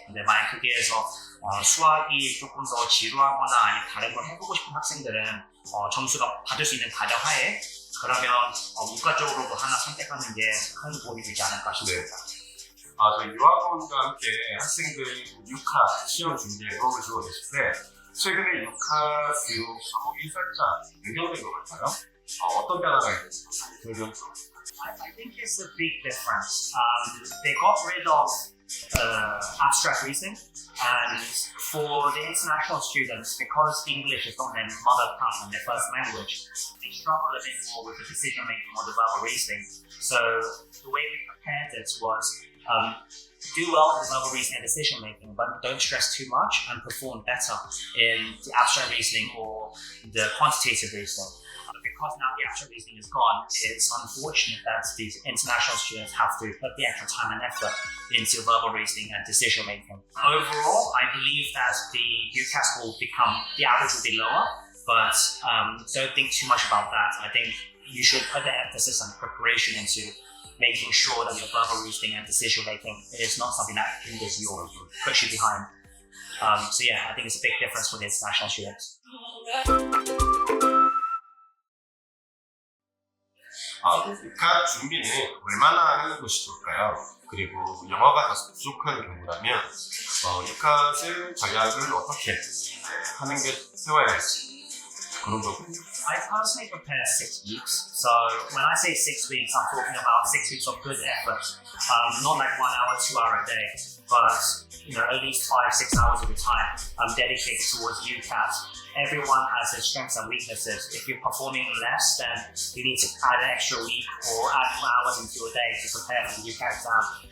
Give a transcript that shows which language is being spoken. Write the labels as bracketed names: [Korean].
[Korean] 근데 만약 거기에서 수학이 조금 더 지루하거나 아니면 다른 걸 해보고 싶은 학생들은 점수가 받을 수 있는 가정하에 그러면 문과 쪽으로도 하나 선택하는 게 큰 도움이 되지 않을까 싶습니다. 저희 유학원과 함께 학생들 UCAT 시험 준비에 도움을 주고 계실 때 최근에 UCAT 교육 과목이 살짝 변경된 것 같아요. 어떤 변화가 있는지 설명해주세요. [English] I think it's a big difference. They got rid of abstract reasoning, and for the international students, because English is not their mother tongue and their first language, they struggle a bit more with the decision making or the verbal reasoning. So the way we prepared it was do well in the verbal reasoning and decision making, but don't stress too much and perform better in the abstract reasoning or the quantitative reasoning. Because now the abstract reasoning is gone, it's unfortunate that these international students have to put the extra time and effort into verbal reasoning and decision making. Overall, I believe that the UCAT will become, the average will be lower, but don't think too much about that. I think you should put the emphasis on preparation into making sure that your verbal reasoning and decision making is not something that hinders you or puts you behind. So yeah, I think it's a big difference for the international students. [Korean] UCAT 준비는 얼마나 하는 것이 좋을까요? 그리고 영어가 다소 부족한 경우라면 UCAT 자격을 어떻게 하는 게 세워야 할지 그런 거군요. [English] I personally prepare 6 weeks. So when I say 6 weeks, I'm talking about 6 weeks of good effort. Not like 1 hour, 2 hour a day, but at least 5-6 hours of your time dedicated towards UCAT. Everyone has their strengths and weaknesses. If you're performing less, then you need to add an extra week or add more hours into your day to prepare for the UCAT exam.